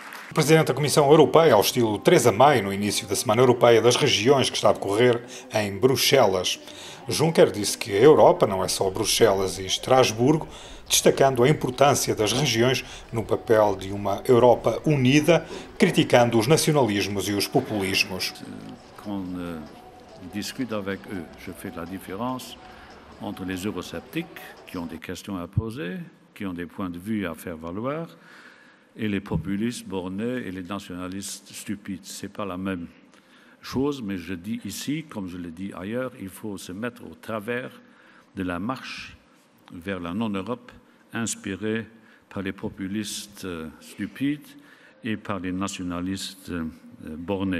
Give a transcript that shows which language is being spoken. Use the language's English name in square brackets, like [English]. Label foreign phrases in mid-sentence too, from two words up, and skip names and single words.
[Portuguese] O Presidente da Comissão Europeia, ao estilo Theresa May, no início da Semana Europeia das Regiões, que está a decorrer em Bruxelas. Juncker disse que a Europa não é só Bruxelas e Estrasburgo, destacando a importância das regiões no papel de uma Europa unida, criticando os nacionalismos e os populismos. [French] Quand discute avec eux, je fais la différence entre les eurosceptiques qui ont des questions à poser, qui ont des points de vue à faire valoir, et les populistes bornés et les nationalistes stupides. Ce n'est pas la même chose, mais je dis ici, comme je l'ai dit ailleurs, il faut se mettre au travers de la marche vers la non-Europe inspirée par les populistes stupides et par les nationalistes bornés.